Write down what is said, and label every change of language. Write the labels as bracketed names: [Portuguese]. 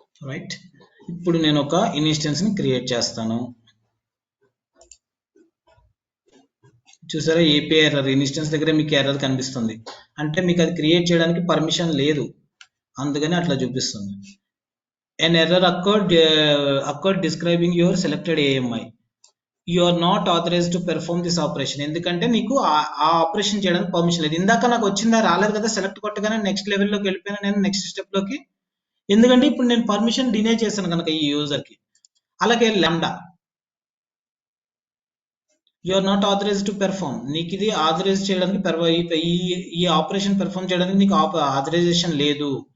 [Telugu] Right, ఇప్పుడు నేను ఒక ఇన్స్టెన్స్ ని క్రియేట్ చేస్తాను. చూసారా, ఏపీఐ ఎర్రర్, ఇన్స్టెన్స్ దగ్గర మీకు ఎర్రర్ కనిపిస్తుంది, అంటే మీకు అది క్రియేట్ చేయడానికి పర్మిషన్ లేదు, అందుకని అట్లా చూపిస్తుంది. [English] an error occurred describing your selected AMI. You are not authorized to perform this operation. [Telugu] ఎందుకంటే నీకు ఆ ఆపరేషన్ చేయడానికి పర్మిషన్ లేదు. ఇందాక నాకు వచ్చిందా, రాలేదు కదా, సెలెక్ట్ కొట్టగానే నెక్స్ట్ లెవెల్లోకి వెళ్ళిపోయినా నేను, నెక్స్ట్ స్టెప్ లోకి. ఎందుకంటే ఇప్పుడు నేను పర్మిషన్ డినే చేశాను కనుక ఈ యూజర్ కి. అలాగే lambda, [English] You are not authorised to perform. [Telugu] నీకు ఇది ఆథరైజ్ చేయడానికి ఈ ఆపరేషన్ పెర్ఫామ్ చేయడానికి నీకు ఆథరైజేషన్ లేదు.